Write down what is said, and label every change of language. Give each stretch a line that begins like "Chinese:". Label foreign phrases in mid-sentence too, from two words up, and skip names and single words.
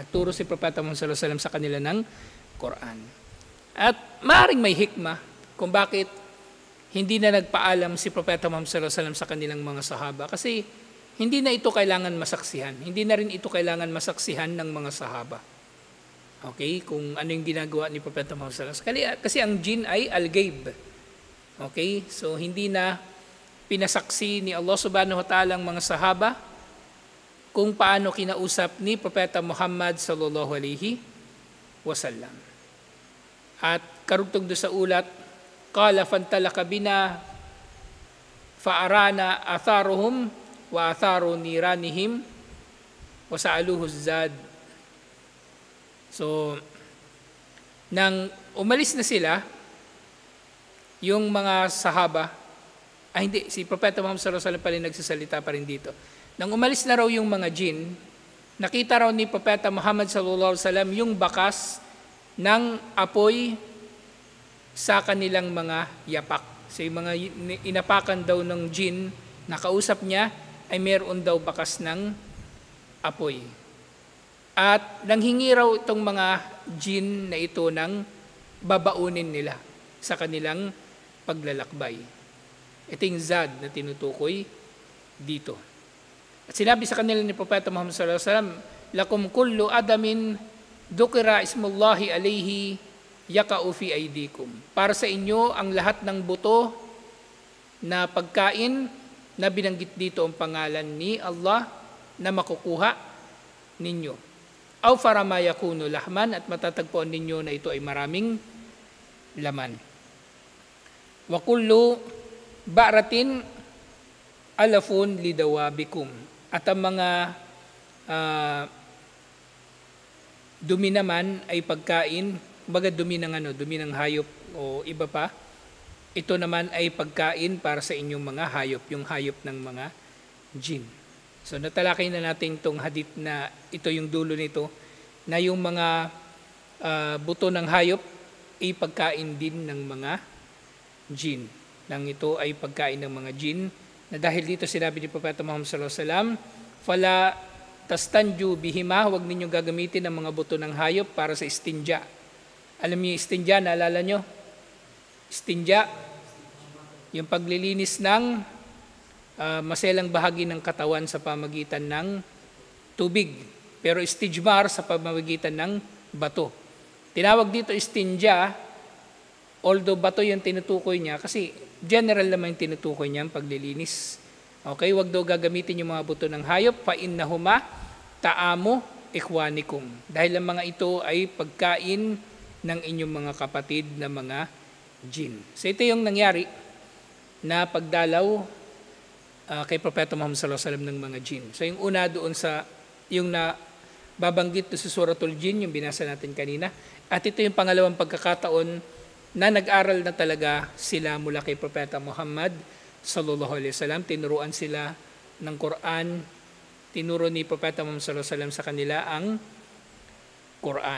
Filipino: Nagturo si Propeta Muhammad
Arabic: صلى الله عليه وسلم
Filipino: sa kanila ng Quran. At maaaring may hikmah kung bakit hindi na nagpaalam si Propeta Muhammad
Arabic: صلى الله عليه وسلم
Filipino: sa kanilang mga sahaba, kasi hindi na ito kailangan masaksihan. Hindi na rin ito kailangan masaksihan ng mga sahaba. Okay, kung ano yung ginagawa ni Propeta Muhammad
Arabic: صلى الله عليه وسلم.
Filipino: Kasi ang jin ay al-ghaib. Okay, so hindi na pinasaksi ni Allah
Arabic: سبحانه وتعالى
Filipino: ang mga sahaba kung paano kinausap ni Propeta Muhammad
Arabic: صلى الله عليه وسلم.
Filipino: At karugtog do sa ulat,
Arabic: قال فانطلق بنا فأرانا آثارهم وآثار نيرانهم وسألوه الزاد.
Filipino: So, nang umalis na sila, yung mga sahaba, hindi, si Propeta Muhammad
Arabic: صلى الله عليه وسلم
Filipino: pa rin nagsasalita pa rin dito. Nang umalis na raw yung mga jin, nakita raw ni Propeta Muhammad
Arabic: صلى الله عليه وسلم
Filipino: yung bakas ng apoy sa kanilang mga yapak. So, yung mga inapakan daw ng jin, nakausap niya, ay meron daw bakas ng apoy. At nanghingi raw itong mga jin na ito ng babaunin nila sa kanilang paglalakbay. Ito yung zad na tinutukoy dito. At sinabi sa kanila ni Propeta Muhammad
Arabic: صلى الله عليه وسلم لكم كل عظم ذكر اسم الله عليه يقع في أيديكم.
Filipino: Para sa inyo ang lahat ng buto na pagkain na binanggit dito ang pangalan ni Allah na makukuha ninyo.
Arabic: أوفر ما يكون لحما,
Filipino: at matatagpuan ninyo na ito ay maraming laman.
Arabic: وكل بعرة علف لدوابكم,
Filipino: at ang mga dumi naman ay pagkain, baga dumi ng hayop o iba pa, ito naman ay pagkain para sa inyong mga hayop, yung hayop ng mga jin. So natalakay na natin itong hadith na ito yung dulo nito, na yung mga buto ng hayop ay pagkain din ng mga jin. Nang ito ay pagkain ng mga jin, na dahil dito sinabi ni Propeta Muhammad
Arabic: صلى الله عليه وسلم, فلا تستنجوا بهما,
Filipino: huwag ninyong gagamitin ang mga buto ng hayop para sa istinja. Alam niyo istinja, naalala nyo? Istinja, yung paglilinis ng maselang bahagi ng katawan sa pamagitan ng tubig. Pero istijmar sa pamamagitan ng bato. Tinawag dito istinja, although bato yung tinutukoy niya, kasi general naman yung tinutukoy niya ang paglilinis. Okay, wag daw gagamitin yung mga buto ng hayop,
Arabic: فإنهما طعام إخوانكم.
Filipino: Dahil ang mga ito ay pagkain ng inyong mga kapatid na mga jin. So ito yung nangyari na pagdalaw kay Propeta Muhammad
Arabic: صلى الله عليه وسلم
Filipino: ng mga jin. So yung una doon sa yung na babanggit sa Suratul Jin, yung binasa natin kanina, at ito yung pangalawang pagkakataon na nag-aral na talaga sila mula kay Propeta Muhammad
Arabic: صلى الله عليه وسلم.
Filipino: Tinuruan sila ng Quran, tinuro ni Propeta Muhammad
Arabic: صلى الله عليه وسلم
Filipino: sa kanila ang Quran.